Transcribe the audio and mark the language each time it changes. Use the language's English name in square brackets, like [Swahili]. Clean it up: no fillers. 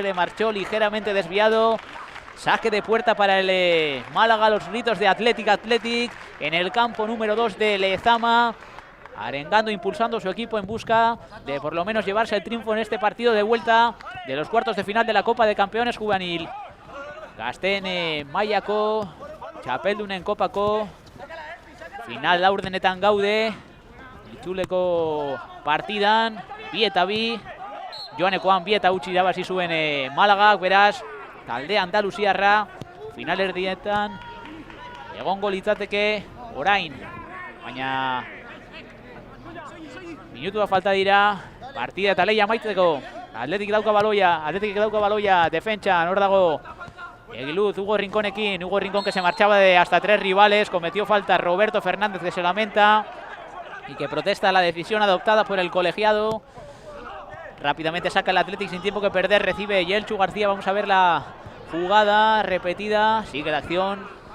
[Spanish] Se le marchó ligeramente desviado. Saque de puerta para el Málaga, los gritos de Athletic en el campo número 2 de Lezama, arengando, impulsando su equipo en busca de por lo menos llevarse el triunfo en este partido de vuelta de los cuartos de final de la Copa de Campeones Juvenil. [Basque] Gazten Mailako, Txapeldunen Kopako, final laurdenetan gaude, itzuleko partidan, bi eta bi, joanekoan bi eta utzi irabazi zuen Málaga, beraz, talde andaluziarra finalerdietan egongo litzateke orain, baina minutua falta dira, partida eta lehia amaitzeko. Athletic dauka baloia, defentsan, hor dago Egiluz, Hugo Rinconekin, [Spanish] Hugo Rincón que se marchaba de hasta 3 rivales, cometió falta Roberto Fernández, que se lamenta y que protesta la decisión adoptada por el colegiado. Rápidamente saca el Athletic sin tiempo que perder, recibe Yelchu García. Vamos a ver la jugada repetida. Sigue la acción.